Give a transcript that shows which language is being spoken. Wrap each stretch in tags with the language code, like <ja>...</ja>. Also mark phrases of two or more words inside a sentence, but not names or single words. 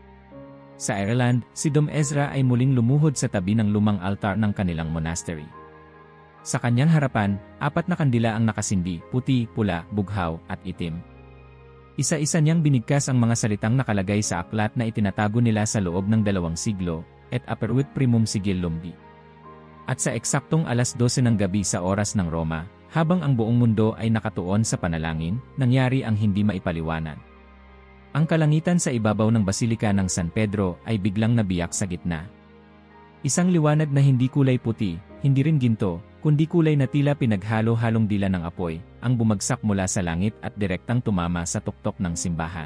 <tl>Sa Ireland, si Dom Ezra ay muling lumuhod sa tabi ng lumang altar ng kanilang monastery. Sa kanyang harapan, 4 na kandila ang nakasindi, puti, pula, bughaw, at itim. Isa-isa niyang binigkas ang mga salitang nakalagay sa aklat na itinatago nila sa loob ng 2 siglo,</tl> <la>et aperuit primum sigillum di.</la> <tl>At sa eksaktong alas 12 ng gabi sa oras ng Roma, habang ang buong mundo ay nakatuon sa panalangin, nangyari ang hindi maipaliwanag. Ang kalangitan sa ibabaw ng Basilika ng San Pedro ay biglang nabiyak sa gitna. Isang liwanag na hindi kulay puti, hindi rin ginto, kundi kulay na tila pinaghalo-halong dila ng apoy, ang bumagsak mula sa langit at direktang tumama sa tuktok ng simbahan.</tl>